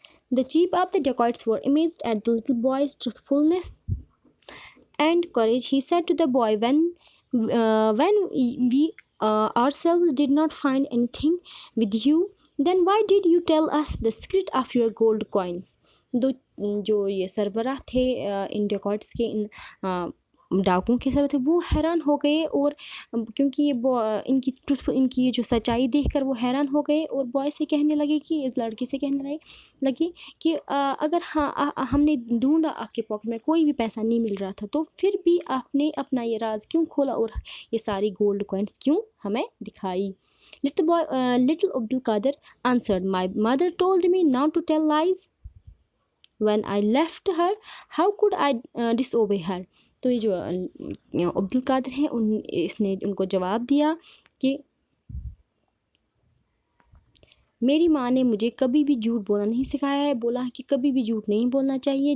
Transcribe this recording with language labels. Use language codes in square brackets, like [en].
[en] The chief of the dacoits were amazed at the little boy's truthfulness and courage. He said to the boy, when we ourselves did not find anything with you, then why did you tell us the secret of your gold coins? [hi] जो ये सरबराह थे इन डेकॉट्स के, इन डाकुओं के sir थे, वो हैरान हो गए, और क्योंकि ये इनकी ये जो सच्चाई देखकर वो हैरान हो गए, और बॉय से कहने लगे कि, इस लड़के से कहने लगे कि अगर हाँ हमने ढूंढा आपके पॉकेट में कोई भी पैसा नहीं मिल रहा था, तो फिर भी आपने अपना ये राज क्यों खोला और ये सारी गोल्ड कॉइन्स क्यों हमें दिखाई? [en] Little Abdul Qadir answered, "My mother told me not to tell lies. When I left her, how could I disobey her?" [hi] तो ये जो अब्दुल कादिर हैं, इसने उनको जवाब दिया कि मेरी माँ ने मुझे कभी भी झूठ बोलना नहीं सिखाया है, बोला है कि कभी भी झूठ नहीं बोलना चाहिए।